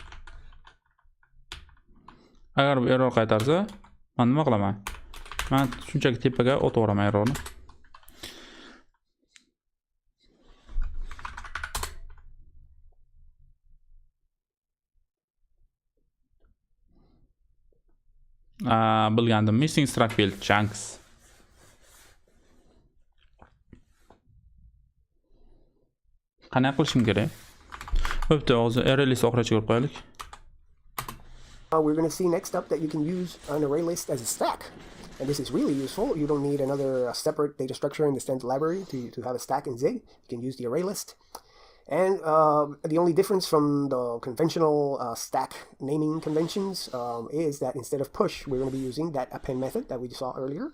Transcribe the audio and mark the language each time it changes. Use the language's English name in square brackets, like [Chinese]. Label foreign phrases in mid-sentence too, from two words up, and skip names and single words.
[Uzbek] Agar bu error qaytarsa, men nima qilaman? Men shunchaki tepaga o'taveraman errorni. Bilgandim. [English] Missing struct field chunks. [Uzbek] Qanday qilishim kerak? Bo'pti, hozir [English] array list [Uzbek] oxirigacha ko'rib qo'yaylik. [English] We're going to see next up that you can use an array list as a stack. And this is really useful. You don't need another separate data structure in the standard library to have a stack in Zig. You can use the array list. And the only difference from the conventional stack naming conventions is that instead of push, we're going to be using that append method that we saw earlier.